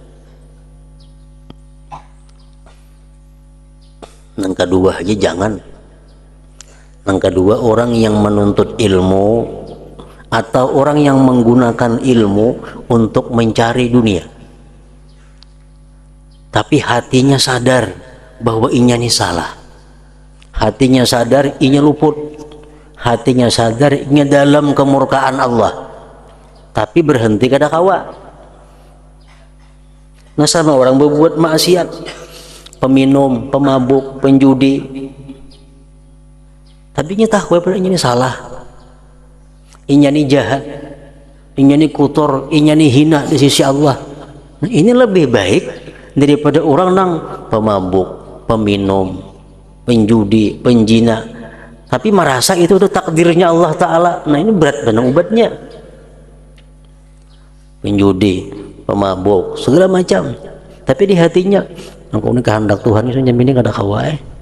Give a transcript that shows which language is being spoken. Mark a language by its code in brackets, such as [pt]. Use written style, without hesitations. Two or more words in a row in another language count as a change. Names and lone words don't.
[id] Yang kedua aja jangan. [bjn] Yang kedua, orang yang menuntut ilmu atau orang yang menggunakan ilmu untuk mencari dunia, tapi hatinya sadar bahwa inya ini salah, hatinya sadar inya luput, hatinya sadar inya dalam kemurkaan Allah, tapi berhenti kada kawa. Nah, sama orang berbuat maksiat, peminum, pemabuk, penjudi, tapi inya tahu bahwa inya ini salah, inya ini jahat, inya ini kotor, inya ini hina di sisi Allah. Nah, ini lebih baik daripada orang nang pemabuk, peminum, penjudi, penjina, [id] tapi merasa itu udah takdirnya Allah Ta'ala. [bjn] Nah, ini berat benar obatnya. Penjudi, pemabuk, segala macam, tapi di hatinya aku ini kehendak Tuhan, itu ini kada kawai.